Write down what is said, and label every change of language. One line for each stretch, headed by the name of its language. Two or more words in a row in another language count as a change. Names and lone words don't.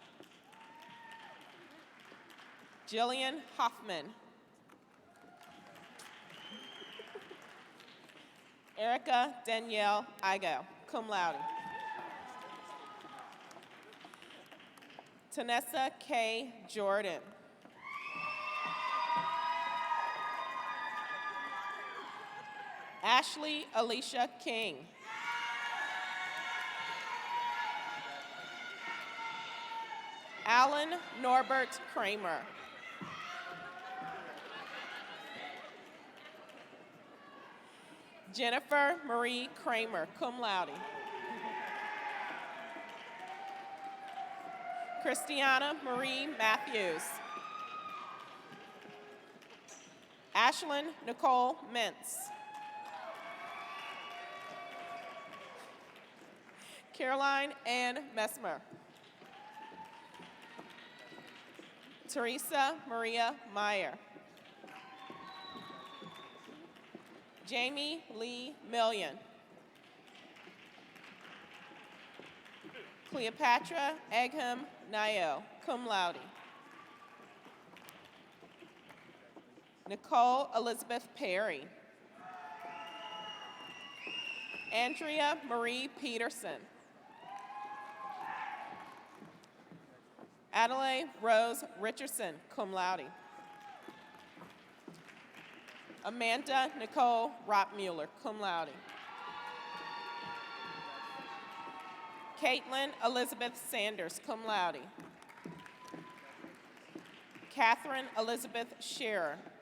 English: Jillian Hoffman. Erica Danielle Igo,
Latin: cum laude.
English: Tanessa K. Jordan. Ashley Alicia King. Alan Norbert Kramer. Jennifer Marie Kramer,
Latin: cum laude.
English: Christiana Marie Matthews. Ashlyn Nicole Mintz. Caroline Ann Messmer. Teresa Maria Meyer. Jamie Lee Million. Cleopatra Egham Nayo,
Latin: cum laude.
English: Nicole Elizabeth Perry. Andrea Marie Peterson. Adelaide Rose Richardson,
Latin: cum laude.
English: Amanda Nicole Rottmuller,
Latin: cum laude.
English: Caitlin Elizabeth Sanders,
Latin: cum laude.
English: Catherine Elizabeth Scherer.